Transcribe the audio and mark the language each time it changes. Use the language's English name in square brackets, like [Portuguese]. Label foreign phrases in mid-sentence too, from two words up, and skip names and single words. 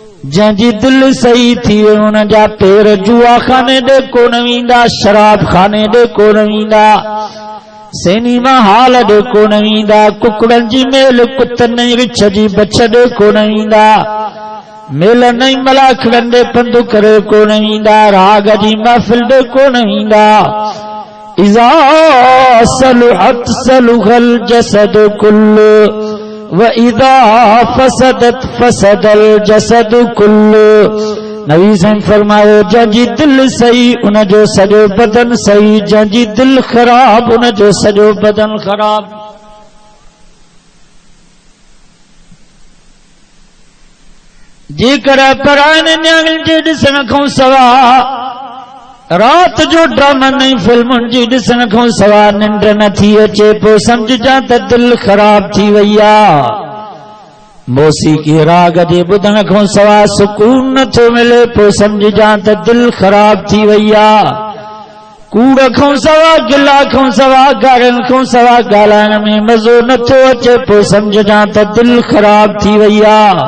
[Sindhi] जंहिंजी दिल सही थी उन जा पेर जुआ खाने दे कोन वेंदा, शराब खाने दे कोन वेंदा, सिनेमा हाल दे कोन वेंदा, कुकड़नि जी मेल कुतनि रिछ जी बछ दे कोन वेंदा, मेल नहीं मलाखड़नि दे पंधु करे कोन वेंदा, राग जी महफ़िल दे कोन वेंदा। [Arabic] إذا صلحت صلح الجسد كله وإذا فسدت فسد الجسد كله. [Sindhi] नबी साईं फरमायो जंहिंजी दिल सही उन जो सॼो बदन सही, जंहिंजी दिल ख़राब उन जो सॼो बदन ख़राब। जेकर परायण न्याणियुनि जे ॾिसण खां सवा रात जो ड्रामा नहीं फिल्मुनि जी ॾिसण खां सवा निंड नथी अचे, पोइ समझजां त दिल ख़राब थी वई आहे। मौसीक़ी राग जे ॿुधण खां सवा सुकून नथो मिले, पोइ समझजां त दिल ख़राब थी वई आहे। कूड़ खां सवा गिला खां सवा गारनि खां सवा ॻाल्हाइण में मज़ो नथो अचे, पोइ समझजां त दिल ख़राब थी वई आहे।